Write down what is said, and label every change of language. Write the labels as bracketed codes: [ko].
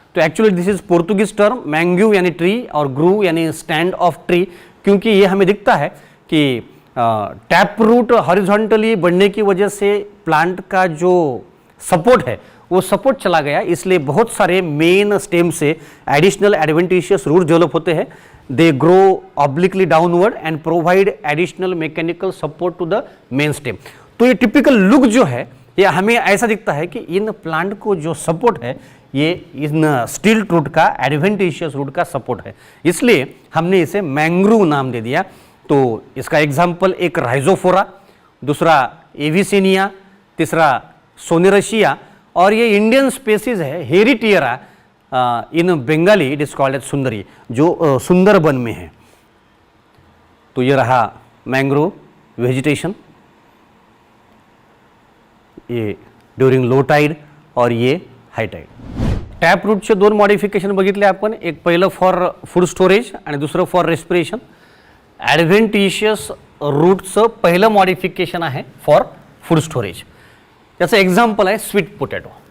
[hi] तो actually [en] this is Portuguese term, [hi] mangrove यानी tree और ग्रूव यानी स्टैंड ऑफ ट्री, क्योंकि ये हमें दिखता है कि टैप रूट हॉरिजॉन्टली बढ़ने की वजह से प्लांट का जो सपोर्ट है वो सपोर्ट चला गया, इसलिए बहुत सारे मेन स्टेम से एडिशनल एडवेंटिशियस रूट डेवलप होते हैं। [en] They grow obliquely downward and provide additional mechanical support to the main stem। [hi] तो ये टिपिकल लुक जो है ये हमें ऐसा दिखता है कि इन प्लांट को जो सपोर्ट है ये इन स्टिल्ट रूट का, एडवेंटिशियस रूट का सपोर्ट है, इसलिए हमने इसे मैंग्रोव नाम दे दिया। तो इसका एग्जाम्पल एक राइजोफोरा, दूसरा एविसेनिया, तीसरा सोनेरशिया और ये इंडियन स्पेसीज है हेरिटियरा [en] in Bengali it is called as [hi] सुंदरी, जो सुंदरबन में है। तो ये रहा मैंग्रोव वेजिटेशन, ये ड्यूरिंग लो टाइड और ये हाय टाइड। [mr] टॅप रूटचे दोन मॉडिफिकेशन बघितले आपण, एक पहिलं फॉर फूड स्टोरेज आणि दुसरं फॉर रेस्पिरेशन। ॲडव्हेंटिशियस रूटचं पहिलं मॉडिफिकेशन आहे फॉर फूड स्टोरेज, त्याचं एक्झाम्पल आहे स्वीट पोटॅटो।